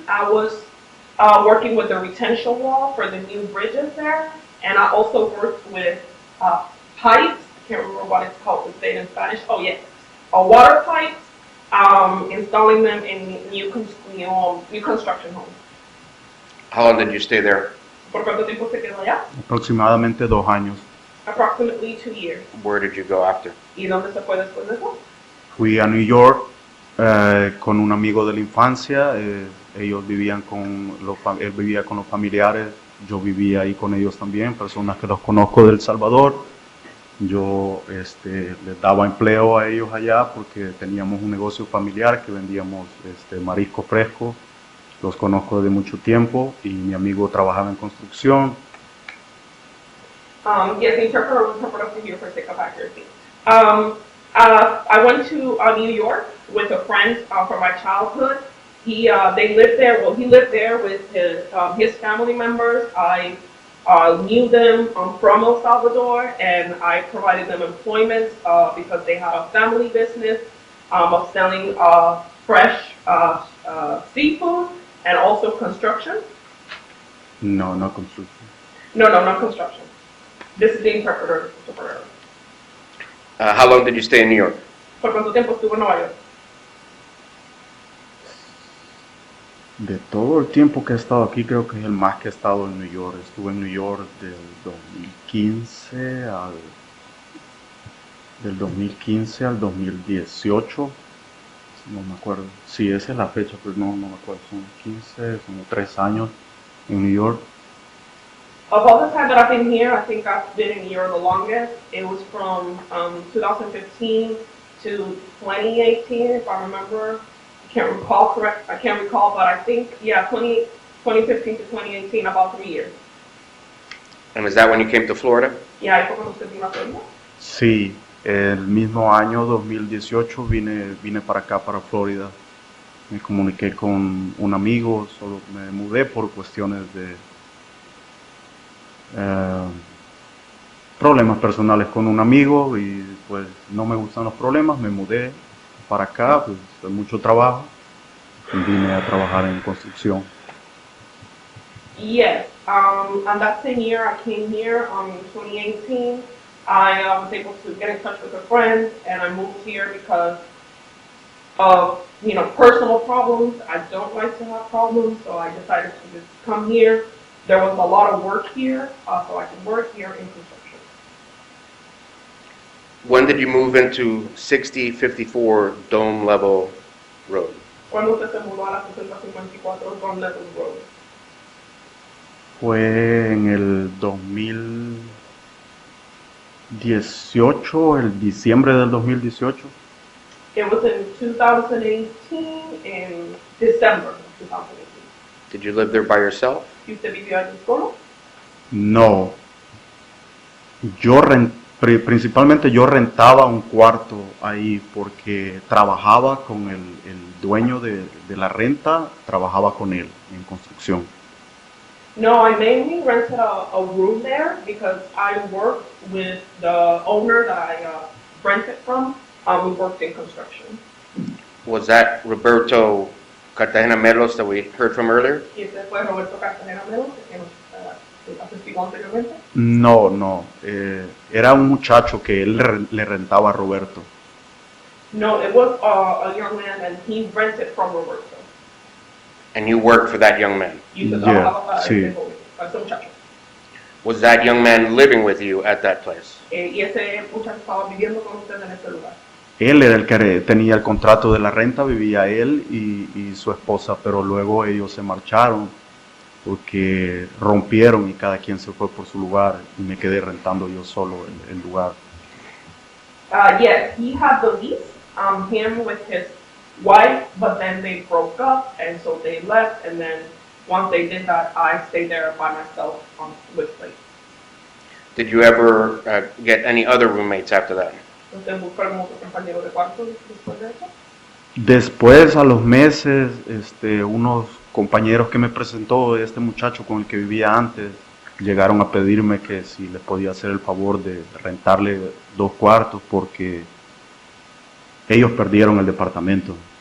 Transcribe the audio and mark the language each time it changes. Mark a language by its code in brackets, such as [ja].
[en] I was working with the retention wall for the new bridges there, and I also worked with pipes. I can't remember what it's called to say it in Spanish. Oh yes, water pipes. Installing them in new construction homes. How long did you stay there? [es] ¿Por cuánto tiempo se quedó allá? Aproximadamente 2 años. [en] Approximately 2 years. Where did you go after? [es] ¿Y dónde se fue después de eso? Fui a New York con un amigo de la infancia. Ellos vivían él vivía con los familiares, yo vivía ahí con ellos también, personas que los conozco de El Salvador. Yo les daba empleo a ellos allá porque teníamos un negocio familiar que vendíamos marisco fresco. Los conozco desde mucho tiempo y mi amigo trabajaba en construcción. [en] Yes, the interpreter will interpret us here for sake of accuracy. I went to New York with a friend from my childhood. They lived there. Well, he lived there with his family members. I knew them from El Salvador, and I provided them employment because they had a family business. of selling fresh seafood and also construction. No, no construction. No, not construction. This is the interpreter. How long did you stay in New York? [es] ¿Por cuánto tiempo estuvo en Nueva York? De todo el tiempo que he estado aquí, creo que es el más que he estado en New York. Estuve en New York del 2015 al 2018. No me acuerdo. Sí, esa es la fecha, pero no me acuerdo. Son 15, son 3 años en New York. [en] Of all the time that I've been here, I think I've been in New York the longest. It was from 2015 to 2018, if I remember. I can't recall, but I think, 2015 to 2018, about 3 years. And was that when you came to Florida? [es] Yeah, ¿y fue cuando usted vino a Florida? Sí, el mismo año 2018 vine para acá, para Florida. Me comuniqué con un amigo, solo me mudé por cuestiones de problemas personales con un amigo y pues no me gustan los problemas, me mudé para acá, pues hay mucho trabajo y vine a trabajar en construcción. [en] Yes, and that same year I came here in 2018. I was able to get in touch with a friend and I moved here because of, personal problems. I don't like to have problems, so I decided to just come here. There was a lot of work here, so I could work here in construction. When did you move into 6054 Dome Level Road? [es] ¿Cuándo usted se mudó a la 6054 Dome Level Road? Fue en el 2018, el diciembre del 2018. [en] It was in 2018, in December of 2018. Did you live there by yourself? [es] ¿Y usted vivió allí solo? No, principalmente yo rentaba un cuarto ahí porque trabajaba con el dueño de la renta, trabajaba con él en construcción. [en] No, I mainly rented a room there because I worked with the owner that I rented from. We worked in construction. Was that Roberto Cartagena Melos that we heard from earlier? [es] ¿Y ese fue Roberto Cartagena Melos, que nos asestigó anteriormente? No, era un muchacho que él le rentaba a Roberto. [en] No, it was a young man and he rented from Roberto. And you worked for that young man? [es] Y usted [en] Yeah, [es] trabajaba sí. ese muchacho. [en] Was that young man living with you at that place? [es] Y ese muchacho estaba viviendo con usted en ese lugar. Él era el que tenía el contrato de la renta, vivía él y su esposa, pero luego ellos se marcharon porque rompieron y cada quien se fue por su lugar y me quedé rentando yo solo el lugar. [en] Yes, he had the lease, him with his wife, but then they broke up and so they left, and then once they did that, I stayed there by myself with Slate. Did you ever get any other roommates after that? [es] ¿Usted buscó algún otro compañero de cuarto después de eso? Después, a los meses, unos compañeros que me presentó este muchacho con el que vivía antes llegaron a pedirme que si les podía hacer el favor de rentarle 2 cuartos porque ellos perdieron el departamento.